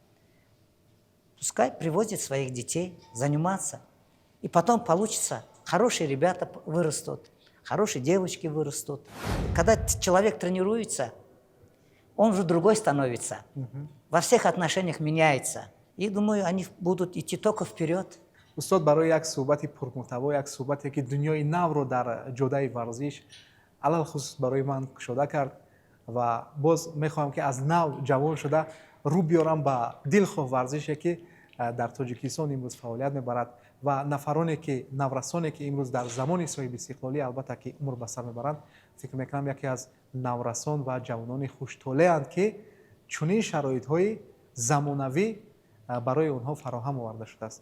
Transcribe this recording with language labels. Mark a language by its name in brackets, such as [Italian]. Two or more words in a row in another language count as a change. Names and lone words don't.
[Russian] Пускай привозят своих детей заниматься. И потом получится, хорошие ребята вырастут, хорошие девочки вырастут. Когда человек тренируется, он уже другой становится. Во всех отношениях меняется. И думаю, они будут идти только вперед. [Tajik] устод барои як суҳбати пурмуҳтаво, як суҳбате ки дунёи навро дар ҷодаи варзиш алалхусус барои ман кушода кард ва боз мехоҳам ки аз нав ҷавон шуда рӯ биёрам ба дилхоҳ варзише ки дар тоҷикистон имрӯз фаъолият мебарад ва нафароне ки наврасоне ки имрӯз дар замони соҳиби истиқлолӣ албатта ки умр ба сар мебаранд, фикр мекунам яке аз наврасон ва ҷавонони хуштолеанд ки чунин шароитҳои замонавӣ барои онҳо фароҳам оварда шудааст.